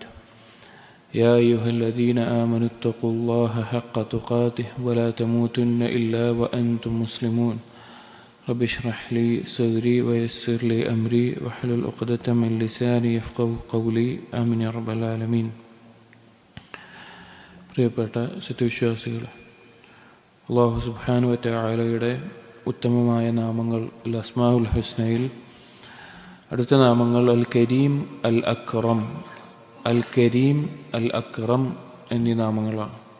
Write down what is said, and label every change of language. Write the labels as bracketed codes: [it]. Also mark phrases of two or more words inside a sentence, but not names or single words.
[ar] يا أيها الذين آمنوا اتقوا الله حق تقاته ولا تموتن إلا وأنتم مسلمون. رب اشرح لي صدري ويسر لي أمري واحلل عقدة من لساني يفقهوا قولي، آمين يا رب العالمين. [ml] പ്രിയപ്പെട്ട സത്യവിശ്വാസികളെ, [ar] الله سبحانه وتعالى [ml] ഉത്തമമായ നാമങ്ങൾ [ar] الأسماء الحسنى [ml] അടുത്ത നാമങ്ങൾ [ar] الكريم، الأكرم، الكريم، الأكرم [ml] എന്നീ നാമങ്ങളാണ്.